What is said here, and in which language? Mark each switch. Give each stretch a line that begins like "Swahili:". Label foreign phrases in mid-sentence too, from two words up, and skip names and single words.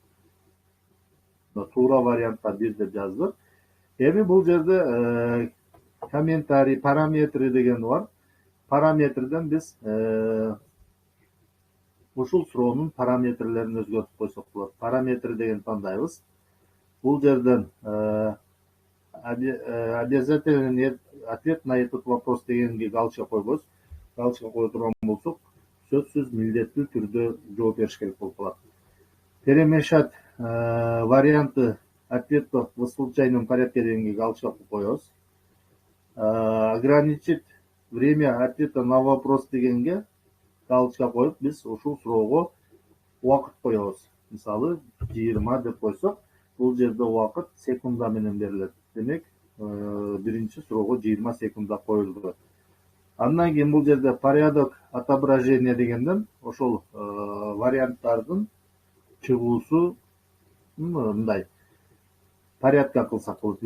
Kyrgyz: Туура вариантка 1 деп жаздык. Эми бул жерде комментарий, параметры деген бар. Параметрден биз ушул суроонун параметрлерин өзгөртүп койсок болот. Параметр деген тандайбыз. Бул жерден
Russian: обязательный ответ на этот вопрос
Kyrgyz: дегенге галочка койбойбуз. Галочка кое турган болсок, сөзсүз милдеттүү түрдө жооп бериш керек болуп калат.
Russian: Перемешать варианты ответов в случайном порядке
Kyrgyz: дегенге галочка коебуз.
Russian: Ограничить время ответа на вопрос
Kyrgyz: дегенге галочка коюп, биз ушул суроого убакыт коебуз. Мисалы 20 деп койсок, бул жерде убакыт секунда менен берилет. Демек, биринчи суроого 20 секунда коюлду. Андан кийин бул жерде
Russian: порядок отображения
Kyrgyz: дегенден ошол варианттардын чыгуусу мындай порядка кылсак болот.